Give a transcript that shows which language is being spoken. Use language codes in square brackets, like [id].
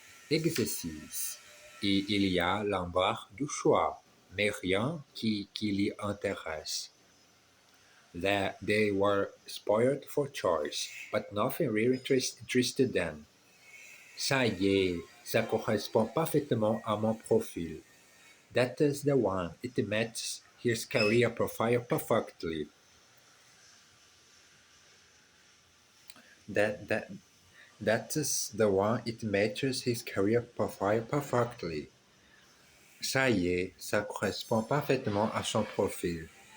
[fr] Exercice. Et il y a l'embarras du choix, mais rien qui l'y intéresse. [en] They were spoiled for choice, but nothing really interested them. [fr] Ça y est, ça correspond parfaitement à mon profil. [en] That is the one. It matches his career profile perfectly. That that that is the one. It matches his career profile perfectly. [fr] Ça y est, ça correspond parfaitement à son profil.